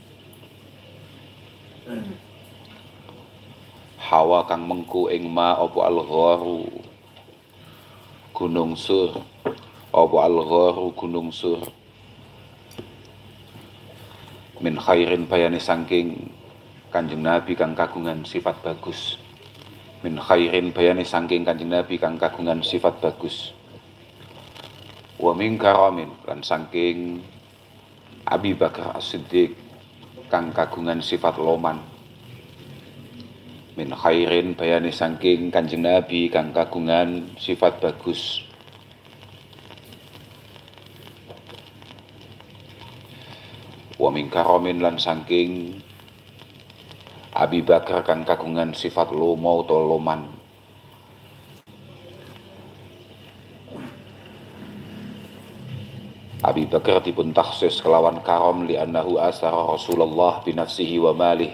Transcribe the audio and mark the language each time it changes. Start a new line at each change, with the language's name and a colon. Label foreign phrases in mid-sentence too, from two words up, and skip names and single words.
Javanese: hawa kang mengku ing ma apa al-gharu gunung sur, apa al-gharu gunung sur,
Arabic: من خير
Javanese: bayane saking Kanjeng Nabi kang kagungan sifat bagus,
Arabic: من خير
Javanese: bayane saking Kanjeng Nabi kang kagungan sifat bagus,
Arabic: ومن كرم
Javanese: lan saking Abi Bakar As-Siddiq kang kagungan sifat loman,
Arabic: من خير
Javanese: bayane saking Kanjeng Nabi kang kagungan sifat bagus,
Arabic: ومن كرم
Javanese: lan saking Abi Bakar kang kagungan sifat lomo utawa loman. Abi Bakar dipun takhsis kelawan karom
Arabic: لأنه آثر رسول الله بنفسه وماله.